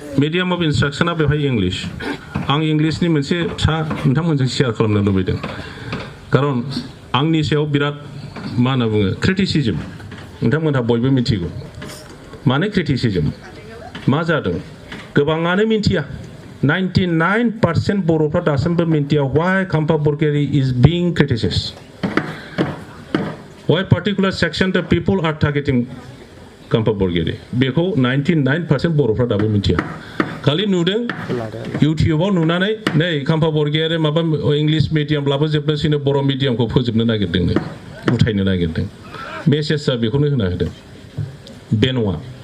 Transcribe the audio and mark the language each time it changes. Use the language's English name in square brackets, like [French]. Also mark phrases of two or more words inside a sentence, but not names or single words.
[English] medium of instruction [Bodo] बेवहाय इंग्लिश आं इंग्लिशनि मोनसे फिसा नोंथांमोनजों शेयार खालामनो लुबैदों खारन आंनि सायाव बिराद मा होनना बुङो क्रिटिसिजम नोंथांमोनहा बयबो मिथिगौ माने क्रिटिसिजम मा जादों गोबाङानो मिन्थिया 99% बर'फ्रा दासिमबो मिन्थिया [English] why Kampa Borg'y is being criticized why particular section the people are targeting Kampa [Bodo] Borg'y बेखौ 99% बर'फ्रा दाबो मिन्थिया खालि नुदों इउटिउबाव नुनानै नै Kampa Borg'y माबा [English] English medium [Bodo] लाबोजोबनोसैनो बर' मिडियामखौ फोजोबनो नागिरदोंनो उथायनो नागिरदों मेसेजआ बेखौनो होना होदों बे नङा